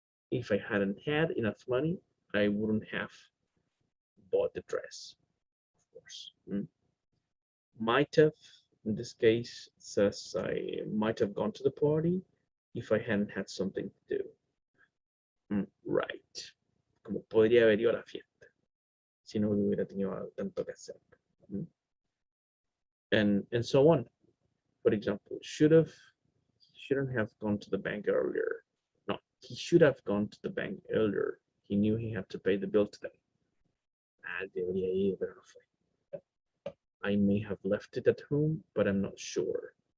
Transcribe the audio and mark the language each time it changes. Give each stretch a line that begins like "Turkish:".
English: If I hadn't had enough money, I wouldn't have bought the dress, of course. Might have, in this case, says I might have gone to the party if I hadn't had something to do. Right.
Spanish: Como podría haber ido a la fiesta si no hubiera tenido tanto que hacer.
English: And so on. For example, shouldn't have gone to the bank earlier. No, he should have gone to the bank earlier. He knew he had to pay the bill today.
Spanish: Debería ir, pero no fue.
English: I may have left it at home, but I'm not sure.